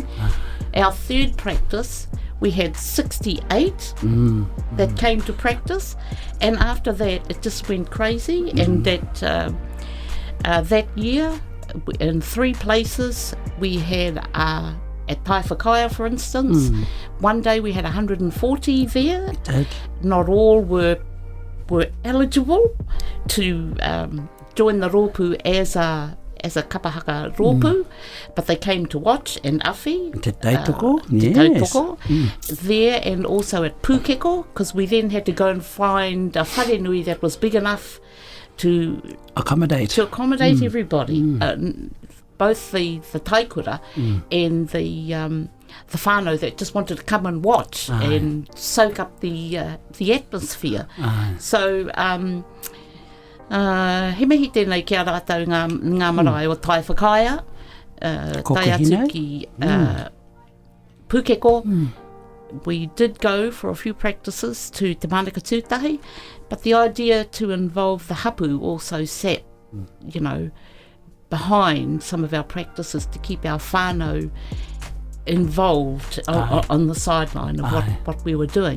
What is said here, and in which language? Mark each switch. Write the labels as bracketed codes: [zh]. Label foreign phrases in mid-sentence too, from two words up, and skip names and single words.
[en] Our third practice, we had 68 that came to practice, and after that, it just went crazy, and that year, in 3 places, we had at Taifakaya, for instance, one day we had 140 there. Not all were eligible to join the rōpū as a [mi] kapahaka rōpū, [en] but they came to watch and awhi. [mi] Te tautoko, Te [en] yes. [mi] tautoko, [en] there, and also at Pūkeko, because we then had to go and find a wharenui that was big enough to Accommodate. everybody, both the taikura and the whānau that just wanted to come and watch and soak up the atmosphere. [mi] So he mihi tēnei ki a rātou ngā marae o Taifakaya, tai atu ki Pūkeko. [en] We did go for a few practices to Te Manaka Tūtahi, but the idea to involve the hapu also sat, you know, behind some of our practices to keep our whānau involved on the sideline of what we were doing.